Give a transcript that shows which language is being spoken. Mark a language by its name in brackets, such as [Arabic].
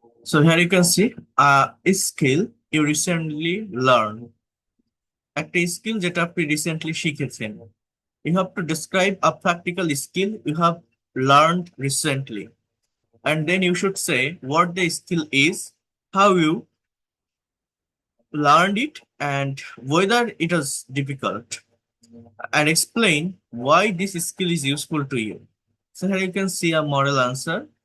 [English] So here you can see a skill you recently learned. [Bangla] একটা skill যেটা আপনি recently শিখেছেন। [English] You have to describe a practical skill you have learned recently. And then you should say what the skill is, how you learned it, and whether it was difficult. And explain why this skill is useful to you. So here you can see a model answer.